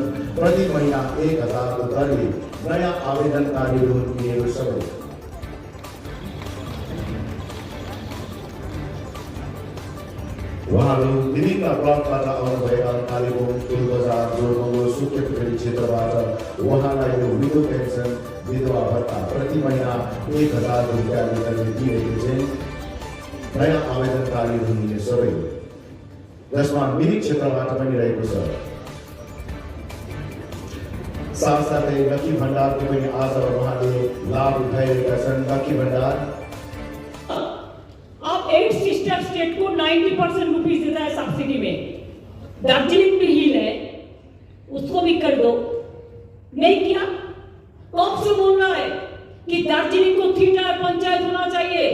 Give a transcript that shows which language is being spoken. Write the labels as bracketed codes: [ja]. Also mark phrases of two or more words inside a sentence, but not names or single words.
[ne] प्रति महीना 1000 को दरले नयाँ आवेदनकारीहरू दिएको सबै उहाँहरू विभिन्न ब्लकबाट आउनुभएका कालिम्पोङ पुल बजार जोरबङ्गलो सुकेपोखरी क्षेत्रबाट उहाँलाई यो विधो पेन्सन विधवा भत्ता प्रति महीना 1000 रुपियाँले दिइरहेको छ। नयाँ आवेदनकारीहरू दिने सबै, जसमा मिरिक क्षेत्रबाट पनि रहेको छ। साथसाथै लकी भण्डारको पनि आज उहाँले लाभ उठाइरहेका छन्। लकी भण्डार [hi] आप 8 [en] sister state [hi] को 90% रुपीज देता है सब्सिडी में, दार्जिलिंग भी हिल है, उसको भी कर दो। नहीं किया, कब से बोल रहा है कि दार्जिलिंग को 3 टायर पंचायत होना चाहिए।